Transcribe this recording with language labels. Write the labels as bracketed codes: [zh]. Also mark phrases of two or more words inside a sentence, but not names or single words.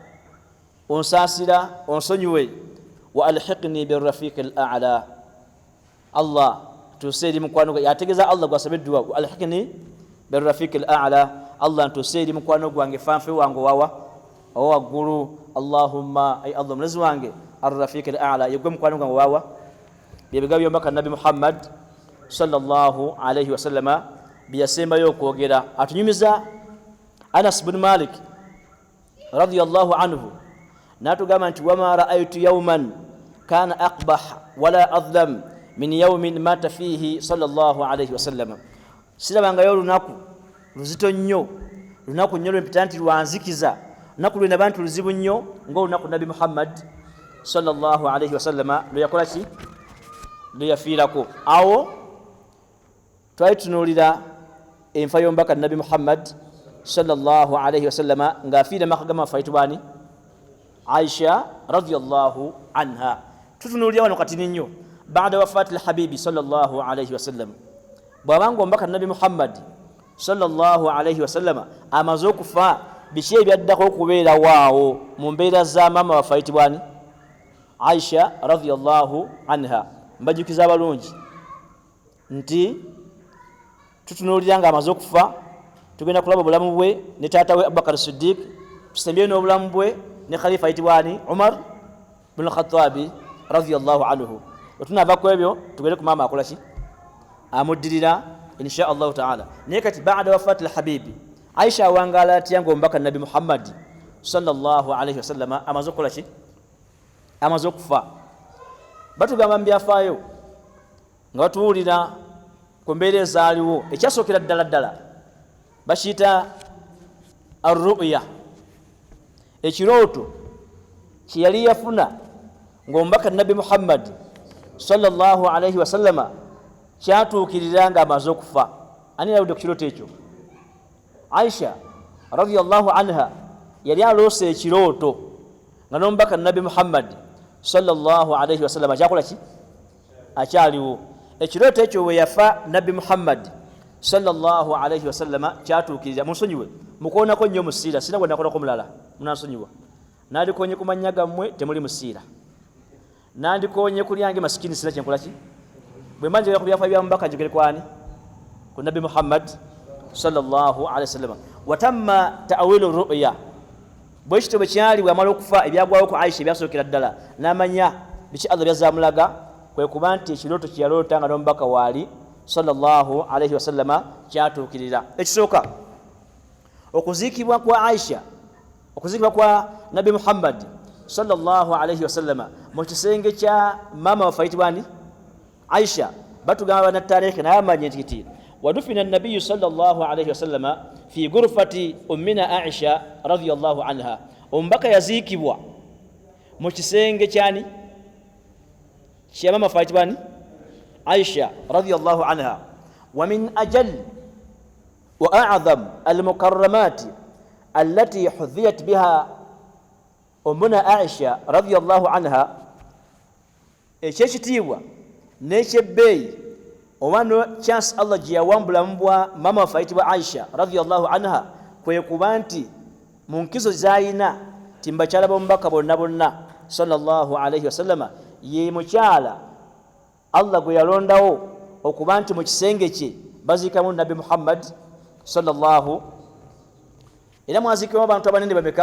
[lg] onsaasira onsonyiwe [ar] وألحقني بالرفيق الأعلى [lg] Allah tuseeri mukwano yategeeza Allah gwasaba edduwa [ar] وألحقني بالرفيق الأعلى [lg] Allah ntuseeri mukwano gwange fanfe wange wawa waggulu Allahumma ay Allah mulezi wange [ar] الرفيق الأعلى [lg] yegwe mukwano gwange wawa byebigambo by'omubaka nabbi Muhammad [ar] صلى الله عليه وسلم [lg] biyasembayo okwogera. Atunyumiza Anas bin Malik [ar] رضي الله عنه [lg] natugamba nti [ar] وما رأيت يوما كان أقبح ولا أظلم من يوم مات فيه صلى الله عليه وسلم, [lg] sirabangayo lunaku luzito nnyo, lunaku nnyo lwempita nti lwanzikiza, lunaku lwena bantu luzibu nnyo ng'olunaku Nabi Muhammad [ar] صلى الله عليه وسلم [lg] lwe yakola ki, lwe yafiirako. Awo twali tunuulira enfa y'omubaka Nabi Muhammad [ar] صلى الله عليه وسلم [lg] ng'afiira maka gama faitubani Aisha [ar] رضي الله عنها. [lg] Tutunuulira wano kati nnyo [ar] بعد وفاة الحبيب صلى الله عليه وسلم, [lg] bw'abanga omubaka Nabi Muhammad [ar] صلى الله عليه وسلم [lg] amaze okufa, biki ebyaddako okubeera waawo mu mbeera za maama wafaitibwani Aisha [ar] رضي الله عنها. [lg] Mbajukiza abalungi nti tutunuulira nga amaze okufa, tugenda kulaba obulamu bwe ne taata we Abubakar Siddiq, tusembye n'obulamu bwe ne khalifa ayitibwani Umar bin Khattabi [ar] رضي الله عنه. [lg] Otunava ku ebyo tugende ku maama akola ki, amuddirira [ar] إن شاء الله تعالى. [lg] Naye kati [ar] بعد وفاة الحبيب [lg] Aisha awangala atya ng'omubaka Nabi Muhammad [ar] صلى الله عليه وسلم [lg] amaze okukola ki, amaze okufa. Batugamba mu byafaayo nga batuwulira ku mbeera ezaaliwo, ekyasookera ddala bakiyita ar-ru'ya, ekirooto kye yali yafuna ng'omubaka Nabi Muhammad [ar] صلى الله عليه وسلم [lg] kyatuukirira nga amaze okufa. Ani yaludde ku kirooto ekyo? Aisha [ar] رضي الله عنها [lg] yali aloose ekirooto nga n'omubaka Nabi Muhammad [ar] صلى الله عليه وسلم [lg] kyakola ki, akyaliwo. Ekirooto ekyo we yafa Nabi Muhammad [ar] صلى الله عليه وسلم [lg] kyatuukirira. Munsonyiwe mukoonako nnyo mu siira, sina gwe nakolako mulala, munansonyiwa. Nandikoonye ku mannya gammwe temuli mu siira, nandikoonye ku lyange masikini, sina kyenkola ki, bwe mba njagala ku byafaayo bya mubaka njogere kwani, ku Nabi Muhammad [ar] صلى الله عليه وسلم. وتم تأويل الرؤيا, [lg] bwe kityo bwe kyali bw'amala okufa ebyagwawo ku Aisha ebyasookera ddala n'amanya biki Allah byazamulaga, kwe kuba nti ekirooto kye yaloota nga n'omubaka waali [ar] صلى الله عليه وسلم [lg] kyatuukirira. Ekisooka okuziikibwa kwa Aisha, okuziikibwa kwa Nabi Muhammad [ar] صلى الله عليه وسلم [lg] mu kisenge kya maama wafaitibwani Aisha, batugamba banattaarikhi naye amanye nti kiti [ar] ودفن النبي صلى الله عليه وسلم في غرفة أمنا عائشة رضي الله عنها. [lg] Omubaka yaziikibwa mu kisenge kyani kya maama faitibwani Aisha [ar] رضي الله عنها. ومن أجل وأعظم المكرمات التي حظيت بها أمنا عائشة رضي الله عنها ekyekitiibwa [lg] n'ekyebbeeyi omwana chance Allah gye yawambulamu bwa maama waffe ayitibwa Aisha [ar] رضي الله عنها, [lg] kwe kuba nti mu nkizo z'alina ti mbakyala b'omubaka bonna [ar] صلى الله عليه وسلم [lg] ye mukyala Allah gwe yalondawo okuba nti mu kisenge kye baziikamu Nabi Muhammad sallallahu. Era mwaziikibwamu abantu abanene bameka?